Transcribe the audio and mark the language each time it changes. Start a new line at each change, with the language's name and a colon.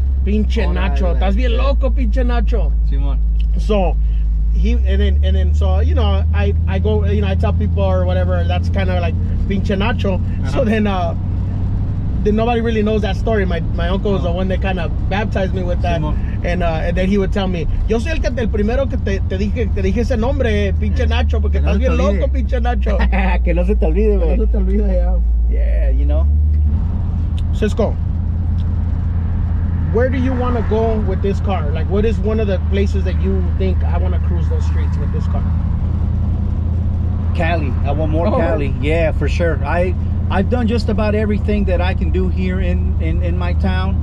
Spanish: Pinche Nacho. Estás bien loco, Pinche Nacho. Simón.
English: So and then so, you know, I go, you know, I tell people or whatever, that's kind of like Pinche Nacho. So then nobody really knows that story. My uncle was the one that kind of baptized me with that. And then he would tell me,
Spanish: yo soy el primero que te dije ese nombre, Pinche Nacho, porque estás bien loco, Pinche Nacho. Que no se te olvide, No güey. se te olvide, yeah.
English: Yeah, you know. Cisco, where do you want to go with this car? Like, what is one of the places that you think I want to cruise those streets with this car? Cali. I want more Cali. Yeah, for sure. I've done just about everything that I can do here in my town.